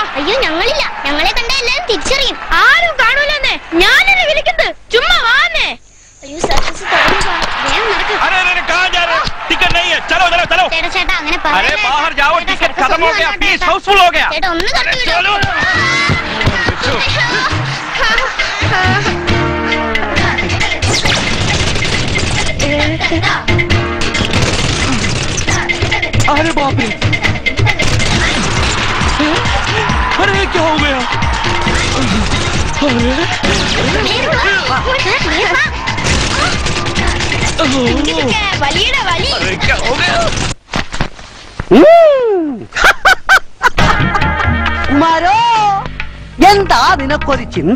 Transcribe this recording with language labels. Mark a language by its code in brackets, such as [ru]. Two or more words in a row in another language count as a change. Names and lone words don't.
[ml] അയ്യോ ഞങ്ങളില്ല, ഞങ്ങളെ കണ്ട എല്ലാരും തിരിച്ചറിയും. ആരും കാണൂലെന്നേ, ഞാനെന്നെ വിളിക്കുന്നത്. ചുമ്മാ വാന്നേ. അയ്യോ സർക്കസ് തുടങ്ങുക, വേഗം നടക്ക്. ചേട്ടാ ചേട്ടാ അങ്ങനെ ചേട്ടാ ഒന്ന് കണ്ടു. [hi] अरे बाप रे, अरे क्या हो गया? [ml] കുമാരോ, എന്താ നിനക്കൊരു ചിന്ത?